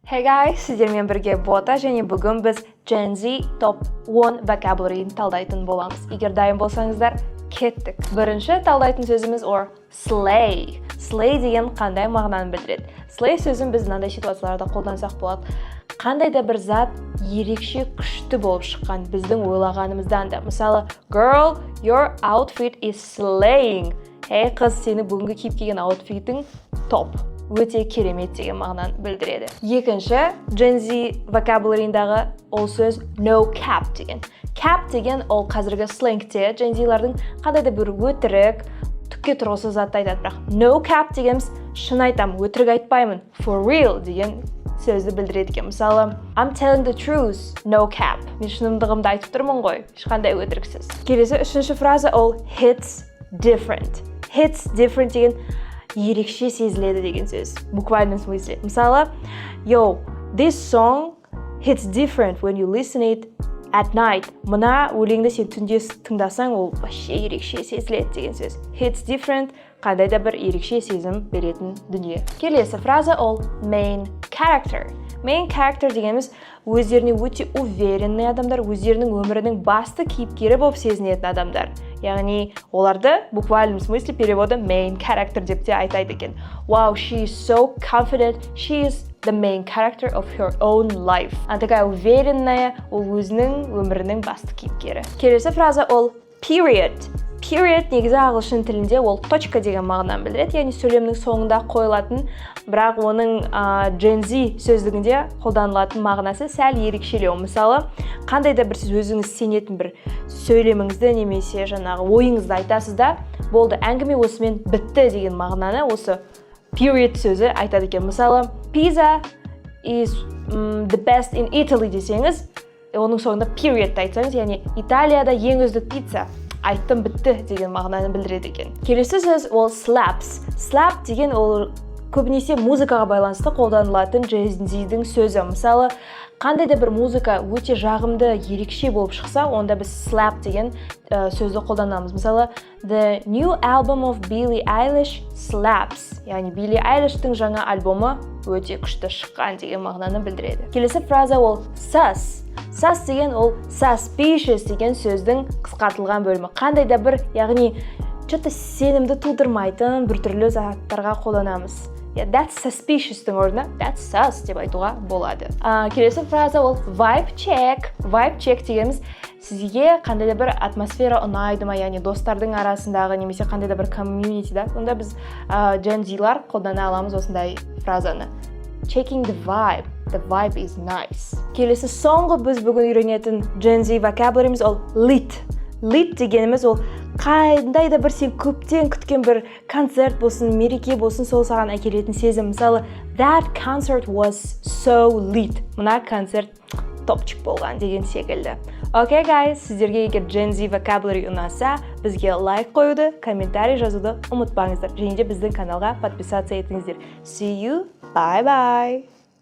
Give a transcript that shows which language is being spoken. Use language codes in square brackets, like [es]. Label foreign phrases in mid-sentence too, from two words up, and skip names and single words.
[en] Hey guys, [kk] сіздермен бірге бота және бүгін біз Gen Z топ 10 vocabulary'ін талдайтын боламыз. Егер дайын болсаңыздар, кеттік. Бірінші талдайтын сөзіміз slay. Slay деген қандай мағынаны білдіреді. Slay сөзін біз мынандай ситуацияларда қолдансақ болады. Қандай да бір зат ерекше күшті болып шыққан біздің ойлағанымыздан да. Мысалы, [en] girl, your outfit is slaying. [kk] Ей қыз, сені бүгінгі киіп келген аутфитің топ. Өте керемет деген мағынаны білдіреді. Екінші, Gen Z vocabulary'ндағы ол сөз [en] no cap [kk] деген. Cap деген ол қазіргі сленгте Gen Z-лардың қандай да бір өтірік, түкке тұрғысыз затты айтады. Бірақ [en] no cap [kk] дегеніміз шын айтам, өтірік айтпаймын, [en] for real [kk] деген сөзді білдіреді екен. Мысалы, [en] I'm telling the truth, no cap. [kk] Мен шынымдығымды айтып тұрмын ғой, ешқандай өтіріксіз. Келесі үшінші фраза ол [en] hits different. Hits different [kk] деген ерекше сезіледі деген сөз. [ru] Буквальный смысле. Мысалы, [en] yo, this song hits different when you listen it at night. [kk] Мына өлеңді сен түнде тыңдасаң, ол вообще ерекше сезіледі деген сөз. [en] Hits different, [kk] қандай да бір ерекше сезім беретін дүние. Келесі фраза ол [en] main character. Main character [kk] дегеніміз өздеріне өте уверенный адамдар, өздерінің өмірінің басты кейіпкері болып сезінетін адамдар. Яғни оларды [ru] буквальном смысле переводы [en] main character [kk] деп те айтайды екен. [en] Wow, she is so confident, she is the main character of her own life. [ru] Она такая уверенная, [kk] ол өзінің өмірінің басты кейіпкері. Келесі фраза ол period. Period негізі ағылшын тілінде ол точка деген мағынаны білдіреді, яғни сөйлемнің соңында қойылатын, бірақ оның Gen Z сөздігінде қолданылатын мағынасы сәл ерекшелеу. Мысалы, қандай да бір сіз өзіңіз сенетін бір сөйлеміңізді немесе жаңағы ойыңызды айтасыз да, болды, әңгіме осымен бітті деген мағынаны осы period сөзі айтады екен. Мысалы, [en] pizza is the best in Italy [kk] десеңіз, оның соңында period айтсаңыз, яғни Италияда ең үздік пицца. Айттым бітті деген мағынаны білдіреді екен. Келесі сөз ол slaps. Slap деген ол көбінесе музыкаға байланысты қолданылатын Gen Z-дің сөзі. Мысалы, қандай да бір музыка өте жағымды, ерекше болып шықса, онда біз slap деген сөзді қолданамыз. Мысалы, [en] the new album of Billie Eilish slaps. [kk] Яғни Billie Eilish'тің жаңа альбомы өте күшті шыққан деген мағынаны білдіреді. Келесі фраза ол sus. Sus деген ол suspicious деген сөздің қысқартылған бөлімі. Қандай да бір, яғни что-то сенімді тудырмайтын біртүрлі заттарға қолданамыз. [en] That's suspicious-тің [kk] орнына [en] that's sus [kk] деп айтуға болады. Келесі фраза ол [en] vibe check. Vibe check [kk] дегеніміз сізге қандай да бір атмосфера ұнайды ма, яғни достардың арасындағы немесе қандай да бір комьюнитида, онда біз Gen Z-лар қолдана аламыз осындай фразаны. [en] Checking the vibe. The vibe is nice. [kk] Келесі соңғы біз бүгін үйренетін Gen Z vocabulary'miz ол lit. Lit дегеніміз ол қандай да бір сен көптен күткен бір концерт болсын, мереке болсын, сол саған әкелетін сезім. Мысалы, [en] that concert was so lit. [kk] Мына концерт топчик болған деген секілді. [en] Okay guys, [kk] сіздерге егер [en] Gen Z vocabulary [kk] ұнаса, бізге лайк қоюды, комментарий жазуды ұмытпаңыздар. Және де біздің каналға подписаться етіңіздер. [en] See you. Bye bye.